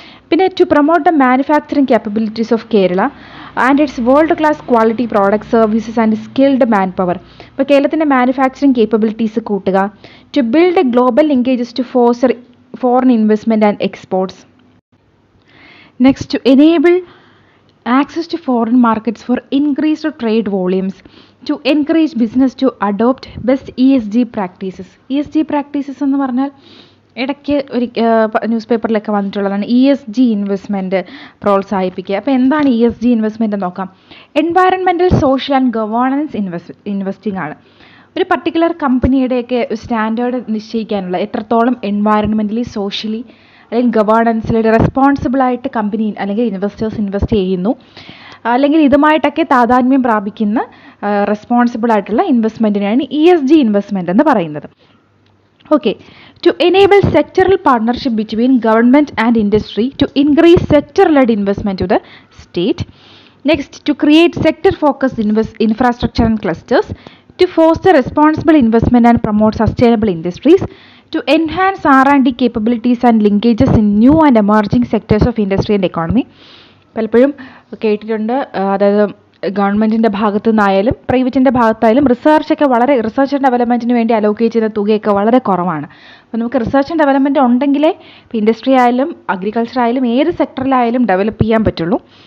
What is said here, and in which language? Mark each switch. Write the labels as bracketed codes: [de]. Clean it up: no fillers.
[en] പിന്നെ to promote the manufacturing capabilities of Kerala and it's world class quality product services and skilled man power. [ml] ഇപ്പോൾ കേരളത്തിൻ്റെ manufacturing capabilities കൂട്ടുക. [en] To build a global linkages to foster foreign investment and exports. Next, to enable access to foreign markets for increased trade volumes. To encourage business to adopt best ESG practices. [ml] ESG practices എന്ന് പറഞ്ഞാൽ ഇടയ്ക്ക് ഒരു news പേപ്പറിലൊക്കെ വന്നിട്ടുള്ളതാണ് ESG investment പ്രോത്സാഹിപ്പിക്കുക. അപ്പോൾ എന്താണ് ESG investment എന്ന് നോക്കാം. എൻവയറൺമെൻറ്റൽ സോഷ്യൽ ആൻഡ് ഗവേണൻസ് ഇൻവെസ്റ്റിംഗ് ആണ്. ഒരു പർട്ടിക്കുലർ കമ്പനിയുടെയൊക്കെ സ്റ്റാൻഡേർഡ് നിശ്ചയിക്കാനുള്ള എത്രത്തോളം എൻവയറൺമെൻ്റലി സോഷ്യലി അല്ലെങ്കിൽ ഗവേണൻസിൽ റെസ്പോൺസിബിളായിട്ട് കമ്പനി അല്ലെങ്കിൽ ഇൻവെസ്റ്റേഴ്സ് ഇൻവെസ്റ്റ് ചെയ്യുന്നു, അല്ലെങ്കിൽ ഇതുമായിട്ടൊക്കെ താതാത്മ്യം പ്രാപിക്കുന്ന റെസ്പോൺസിബിളായിട്ടുള്ള ഇൻവെസ്റ്റ്മെൻറ്റിനാണ് ESG ഇൻവെസ്റ്റ്മെൻറ്റ് എന്ന് പറയുന്നത്. [en] Okay, to enable sectoral partnership between government and industry to increase sector led investment to the state. Next, to create sector focused infrastructure and clusters. To foster responsible investment and promote sustainable industries. To enhance R&D capabilities and linkages in new and emerging sectors of industry and economy. [ml] പലപ്പോഴും കേട്ടിട്ടുണ്ട്, അതായത് ഗവൺമെൻറ്റിൻ്റെ ഭാഗത്തു നിന്നായാലും പ്രൈവറ്റിൻ്റെ ഭാഗത്തായാലും research and ഡെവലപ്മെൻറ്റിന് വേണ്ടി allocate ചെയ്യുന്ന തുകയൊക്കെ വളരെ കുറവാണ്. അപ്പോൾ നമുക്ക് റിസർച്ച് ആൻഡ് ഡെവലപ്മെൻറ്റ് ഉണ്ടെങ്കിലേ ഇപ്പോൾ ഇൻഡസ്ട്രി ആയാലും അഗ്രികൾച്ചർ ആയാലും ഏത് സെക്ടറിലായാലും ഡെവലപ്പ് ചെയ്യാൻ പറ്റുള്ളൂ.